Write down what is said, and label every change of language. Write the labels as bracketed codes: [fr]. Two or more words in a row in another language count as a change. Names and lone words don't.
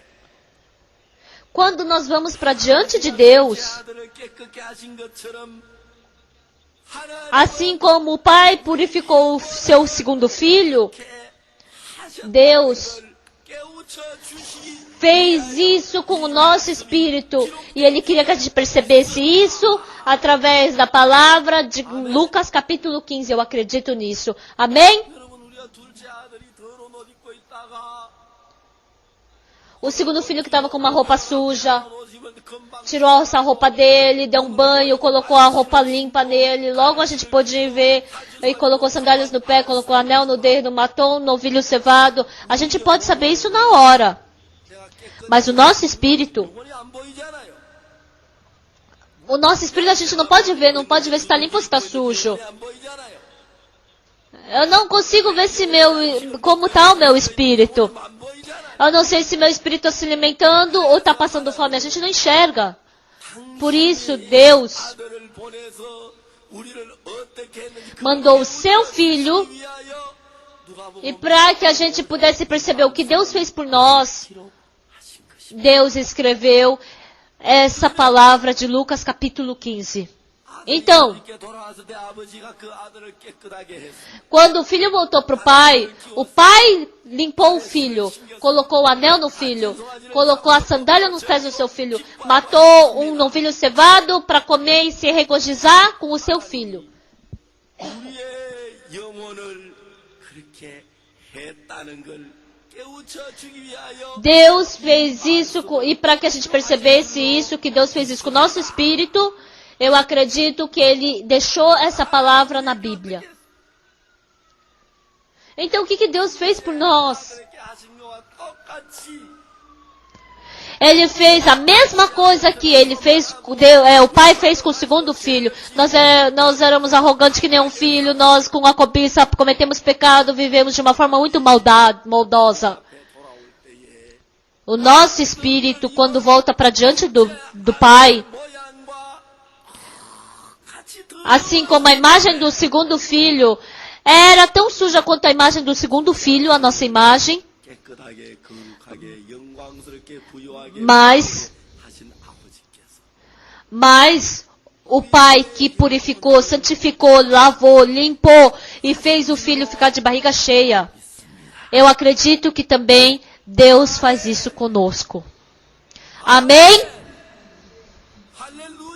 [pt] Quando nós vamos para diante de Deus, [ko] 아들을 깨끗게 하신 것처럼 [pt] assim como o pai purificou o seu segundo filho, [ko] 하셨다는 [pt] Deus [ko] 걸 깨우쳐 주시기 [pt] fez isso com o nosso espírito. E Ele queria que a gente percebesse isso através da palavra de Lucas capítulo 15. Eu acredito nisso. Amém? [ko] 여러분 우리가 둘째 아들이 더러운 옷 입고 있다가 [pt] O segundo filho que estava com uma roupa suja, [ko] 옷 입을 때 금방 [pt] tirou essa roupa dele, deu um banho, colocou a roupa limpa nele. Logo a gente pôde ver, e colocou sandálias no pé, colocou anel no dedo, matou um novilho cevado. A gente pode saber isso na hora. [ko] 내가 깨끗 [pt] Mas o nosso espírito, [ko] 영혼이 안 보이잖아요. [pt] a gente não pode ver se está limpo ou se está sujo. [ko] 영혼이 안 보이잖아요. [pt] Eu não consigo ver como está o meu espírito. [ko] 안 보이잖아요. [pt] Eu não sei se meu espírito está se alimentando ou está passando fome. A gente não enxerga. Por isso, Deus [ko] 아들을 보내서 우리를 어떻게 했는지 [pt] mandou o seu filho, [ko] 위하여 누가복음 [pt] e para que a gente pudesse perceber o que Deus fez por nós, [ko] 하신 것입니다. [pt] Deus escreveu essa palavra de Lucas capítulo 15. Então, [ko] 이렇게 돌아왔을 때 아버지가 그 아들을 깨끗하게 했어요. [pt] quando o filho voltou para o pai limpou o filho, colocou o anel no filho, colocou a sandália nos pés do seu filho, matou um novilho cevado para comer e se regozijar com o seu filho. [ko] 우리의 영혼을 그렇게 했다는 걸 깨우쳐 주기 위하여 [pt] Deus fez isso, e para que a gente percebesse isso, que Deus fez isso com o nosso espírito, eu acredito que Ele deixou essa palavra na Bíblia. Então o que Deus fez por nós? [ko] 그렇게 하신 것과 똑같이 [pt] Ele fez a mesma coisa que ele fez, o pai fez com o segundo filho. Nós éramos arrogantes que nem um filho, nós com a cobiça cometemos pecado, vivemos de uma forma muito maldosa. O nosso espírito, quando volta para diante do pai, [ko] 모양과 같이 더 [pt] assim como a imagem do segundo filho era tão suja quanto a imagem do segundo filho, a nossa imagem, [ko] 깨끗하게 거룩하게 영광스럽게 부유하게 [pt] mas [ko] 하신 아버지께서 [pt] o pai que purificou, santificou, lavou, limpou e fez o filho ficar de barriga cheia. Eu acredito que também Deus faz isso conosco. Amém? [ko] 할렐루야.